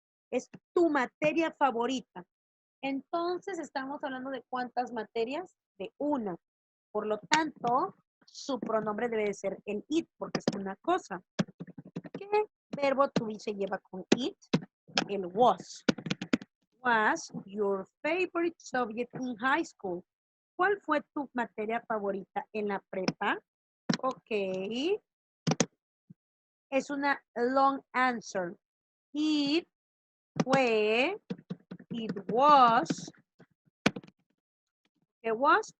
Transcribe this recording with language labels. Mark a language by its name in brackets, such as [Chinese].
[Spanish] Es tu materia favorita. Entonces estamos hablando de cuántas materias, de una. Por lo tanto, su pronombre debe de ser el it, porque es una cosa. ¿Qué verbo to be se lleva con it? El was. [English] Was your favorite subject in high school? [Spanish] ¿Cuál fue tu materia favorita en la prepa? Ok. es una [English] long answer. It fue, it was, ¿qué was?